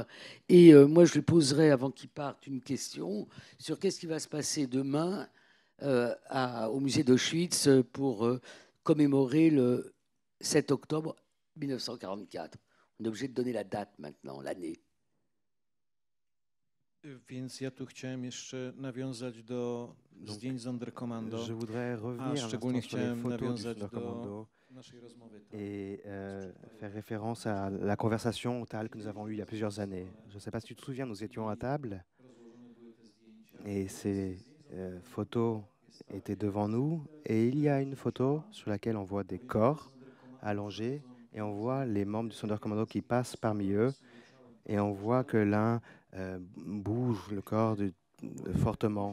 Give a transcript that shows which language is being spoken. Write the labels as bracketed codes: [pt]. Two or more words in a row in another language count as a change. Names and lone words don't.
[fr] Et moi, je lui poserai, avant qu'il parte, une question sur qu'est-ce qui va se passer demain au musée d'Auschwitz pour commémorer le 7 octobre 1944. On est obligé de donner la date maintenant, l'année. [pl] Więc ja tu chciałem jeszcze nawiązać do zdjęć Sonderkommando, [fr] je voudrais revenir [pl] szczególnie chciałem nawiązać [fr] do et faire référence à la conversation Tal que nous avons eue il y a plusieurs années. Je ne sais pas si tu te souviens, nous étions à table et ces photos étaient devant nous et il y a une photo sur laquelle on voit des corps allongés et on voit les membres du Sonderkommando qui passent parmi eux et on voit que l'un bouge le corps fortement.